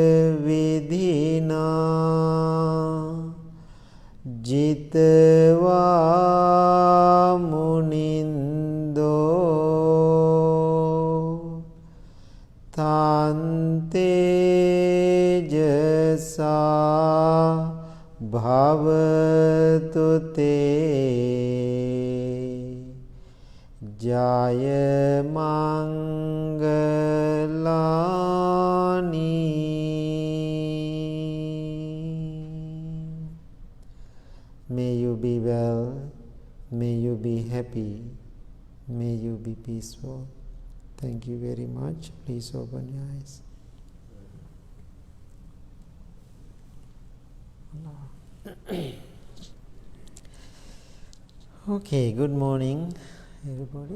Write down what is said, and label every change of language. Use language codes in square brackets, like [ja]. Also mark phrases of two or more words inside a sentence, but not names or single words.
[pi] විධිනා ජිතවා මුනින්දෝ තන්තේජසා භවතු තේ ජය මංගලානි. [en] May you be well, may you be happy, may you be peaceful. Thank you very much. Please open your eyes. Okay, good morning everybody.